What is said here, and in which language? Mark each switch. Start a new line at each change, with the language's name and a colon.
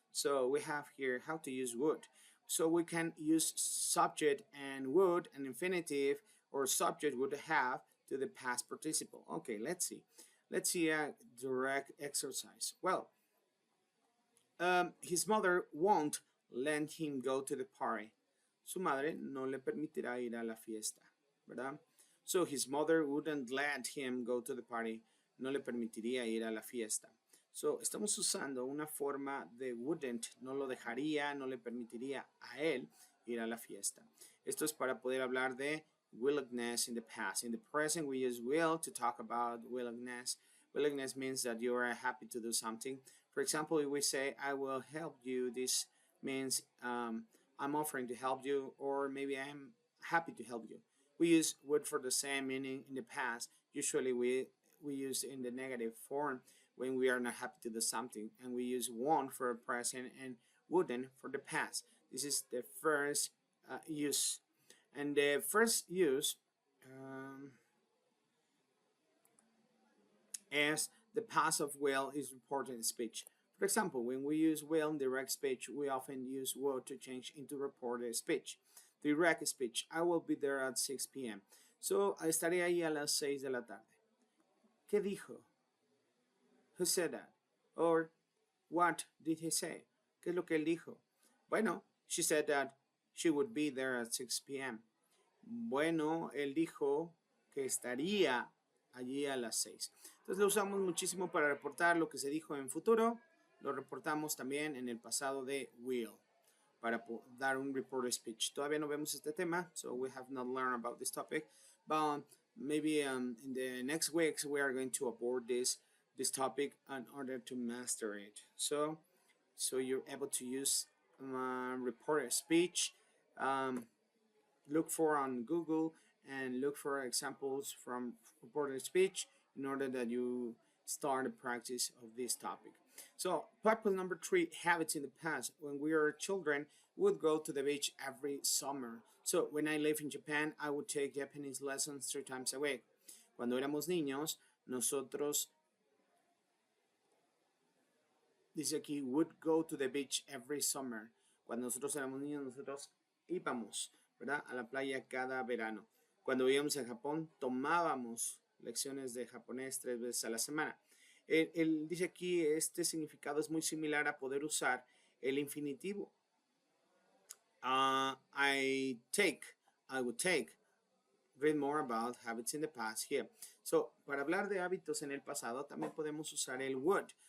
English: So we have here how to use would. So we can use subject and would and infinitive, or subject would have to the past participle. Okay, let's see. Let's see a direct exercise. Well, his mother won't let him go to the party.
Spanish: Su madre no le permitirá ir a la fiesta, ¿verdad?
English: So his mother wouldn't let him go to the party.
Spanish: No le permitiría ir a la fiesta. So estamos usando una forma de wouldn't, no lo dejaría, no le permitiría a él ir a la fiesta. Esto es para poder hablar de
English: willingness in the past. In the present, we use will to talk about willingness. Willingness means that you are happy to do something. For example, if we say, I will help you, this means I'm offering to help you, or maybe I'm happy to help you. We use would for the same meaning in the past. Usually we use in the negative form when we are not happy to do something, and we use won't for the present and wouldn't for the past. This is the first use. And the first use as the past of will is reported in speech. For example, when we use will in direct speech, we often use would to change into reported speech. Direct speech, I will be there at 6 p.m.
Spanish: So, estaré ahí a las 6 de la tarde. ¿Qué dijo?
English: Who said that? Or, what did he say?
Spanish: ¿Qué es lo que él dijo?
English: Bueno, she said that she would be there at 6 p.m.
Spanish: Bueno, él dijo que estaría allí a las 6. Entonces lo usamos muchísimo para reportar lo que se dijo en futuro. Lo reportamos también en el pasado de will, para dar un reported speech. Todavía no vemos este tema,
English: so we have not learned about this topic. But maybe in the next weeks we are going to abord this topic in order to master it. So you're able to use reported speech. Look for on Google and look for examples from reported speech in order that you start the practice of this topic. So, purpose number 3, habits in the past. When we were children, we would go to the beach every summer. So, when I lived in Japan, I would take Japanese lessons 3 times a week.
Spanish: Cuando éramos niños, nosotros, dice aquí,
English: would go to the beach every summer.
Spanish: Cuando nosotros éramos niños, nosotros íbamos, ¿verdad?, a la playa cada verano. Cuando vivíamos en Japón, tomábamos lecciones de japonés 3 veces a la semana. Él dice aquí, este significado es muy similar a poder usar el infinitivo.
English: I would take. Read more about habits in the past here.
Spanish: So, para hablar de hábitos en el pasado, también podemos usar el would.